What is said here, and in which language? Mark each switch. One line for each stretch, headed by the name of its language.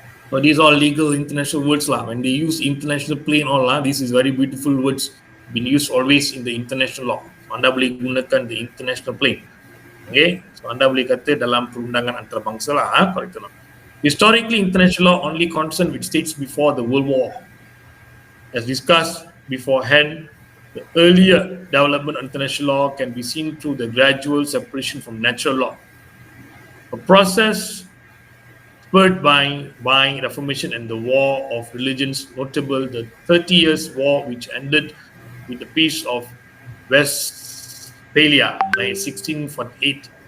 English: So these are legal international words lah. When they use international plane this is very beautiful words been used always in the international law.
Malay: Anda boleh gunakan
English: the international plane.
Malay: Okay, so anda boleh kata dalam perundangan antarabangsa lah,
English: correct or not? Historically, international law only concerned with states before the World War. As discussed beforehand, the earlier development of international law can be seen through the gradual separation from natural law, a process spurred by Reformation and the War of Religions, notable the 30 Years' War, which ended with the Peace of Westphalia, 1648.